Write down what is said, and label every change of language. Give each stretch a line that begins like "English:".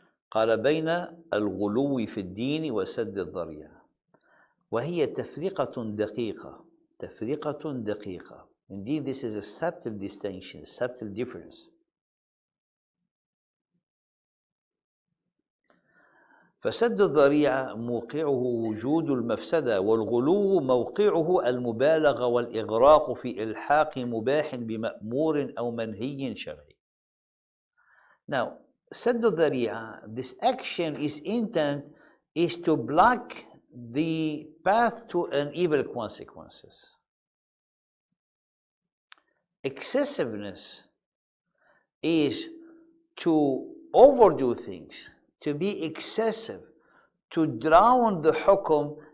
Arabic: قال بين الغلو في الدين وسد الذريعة وهي تفرقة دقيقة. تفرقة دقيقة.
English: Indeed, this is a subtle distinction, subtle difference.
Arabic: فسد الذريعة موقعه وجود المفسدة، والغلو موقعه المبالغة والإغراق في إلحاق مباح بمأمور أو منهي شرعي.
English: Now, سد الذريعة, this action is intent is to block the path to an evil consequences. Excessiveness is to overdo things, to be excessive, to drown the hukum.